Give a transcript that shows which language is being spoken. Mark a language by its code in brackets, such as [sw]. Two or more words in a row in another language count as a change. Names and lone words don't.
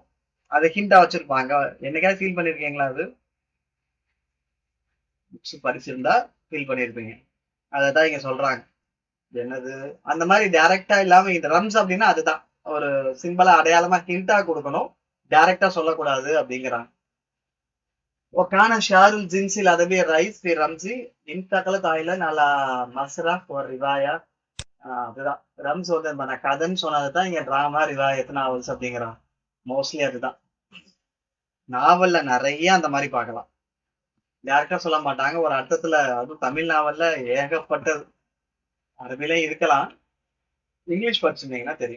[ta] அதை ஹிண்டா வச்சிருப்பாங்க. என்னைக்காவது ஃபீல் பண்ணிருக்கீங்களா? அது புக்ஸ் படிச்சிருந்தா ஃபீல் பண்ணிருப்பீங்க. அதான் இங்க சொல்றாங்க. என்னது அந்த மாதிரி டைரக்டா இல்லாம இந்த ரம்ஸ் அப்படின்னா அதுதான். ஒரு சிம்பிளா அடையாளமா ஹிண்டா கொடுக்கணும், டைரக்டா சொல்லக்கூடாது அப்படிங்கிறாங்க. [ar] وكان شعار الجنس الأدبي الرئيس في رمز انتقلت إلى على مسرح والرواية. [ta] அதுதான் ரம்ஸ் வந்து நான் கதைன்னு சொன்னதுதான் இங்க டிராமா ரிவாயத் நாவல்ஸ் அப்படிங்கிறான். மோஸ்ட்லி அதுதான். நாவல்ல நிறைய அந்த மாதிரி பார்க்கலாம். டேரக்டா சொல்ல மாட்டாங்க. ஒரு அர்த்தத்துல அதுவும் தமிழ் நாவல்ல ஏகப்பட்டது. அரபிலே இருக்கலாம், இங்கிலீஷ் படிச்சிருந்தீங்கன்னா தெரியும்.